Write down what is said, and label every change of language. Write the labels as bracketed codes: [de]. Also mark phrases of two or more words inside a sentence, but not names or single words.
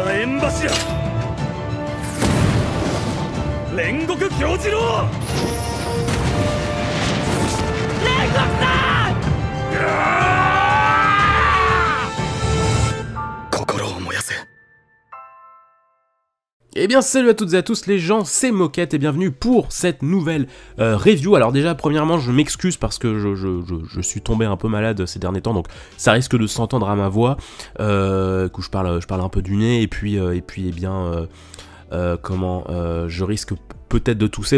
[ja] 剣柱煉獄杏次郎煉獄さん心を燃やせ。 [fr] Eh bien salut à toutes et à tous les gens, c'est Moquette et bienvenue pour cette nouvelle review. Alors déjà premièrement je m'excuse parce que je suis tombé un peu malade ces derniers temps, donc ça risque de s'entendre à ma voix, que je parle un peu du nez et puis eh bien je risque peut-être de tousser.